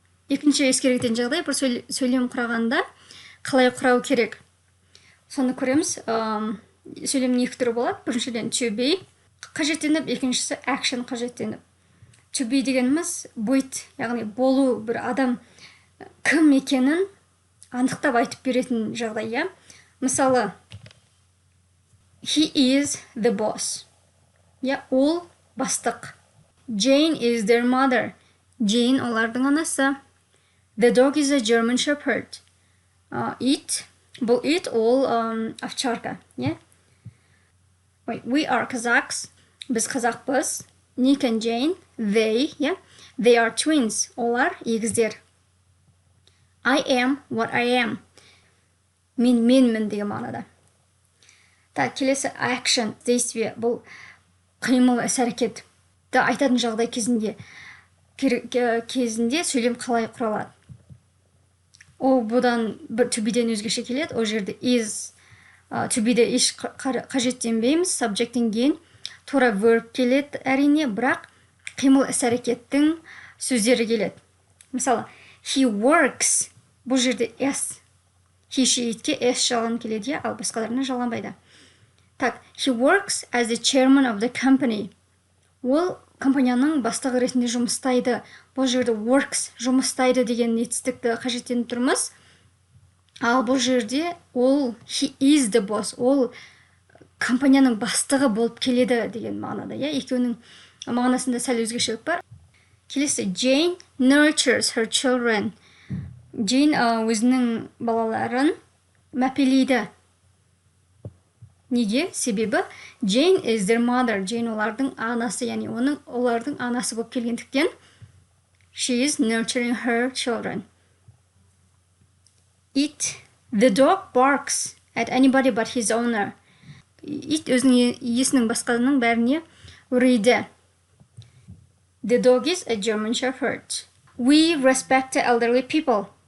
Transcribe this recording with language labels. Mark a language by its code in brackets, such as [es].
[kk] Екінші ескеретін жағдай, бір сөйлем құрағанда қалай құрау керек. Соны көреміз. Сөйлемнің екі түрі болады. Біріншіден to be қажеттеніп, екіншісі action қажеттеніп. To be дегеніміз быть, яғни болу, бір адам кім екенін анықтап айтып беретін жағдай. [en] Мысалы, he is the boss. [kk] Ол бастық. [en] Jane is their mother. [kk] Jane олардың анасы. [en] The dog is a German shepherd. [kk] Бұл it ол овчарка. [en] We are Kazakhs. [kk] Біз қазақпыз. [en] Nick and Jane, they are twins. [kk] Олар егіздер. [en] I am what I am. [kk] Менмін деген мағынада. Так, келесі action, действие. Бұл қимыл, іс-әрекет. Айтатын жағдай кезінде сөйлем қалай құралады. Ол бұдан to be-ден өзгеше келеді. Ол жерде is, to be-де еш қажеттенбейміз. Subject-тен кейін тура verb келеді әрине, бірақ қимыл іс-әрекеттің сөздері келеді. [en] Мысалы, he works. [kk] Бұл жерде s. He, she, itке s жалған келеді, ал басқаларына жалғанбайды. [en] Так, he works as the chairman of the company. [kk] Ол компанияның бастығы ретінде жұмыстайды. Бұл жерде works, жұмыстайды деген етістікті қажеттеніп тұрмыз. Ал бұл жерде ол [en] he is the boss. [kk] Ол компанияның бастығы болып келеді деген мағынада. Екеуінің мағынасында сәл өзгешелік бар. [en] Келесі, Jane nurtures her children. [kk] Jane өзінің балаларын мәпелейді. Неге? [en] Себебі Jane is their mother. [kk] Jane олардың анасы, яғни олардың анасы болып келгендіктен [en] she is nurturing her children. It, the dog barks at anybody but his owner. [kk] It өзінің иесінің басқаның бәріне үрейді. [en] The dog is a German shepherd. We respect the elderly people.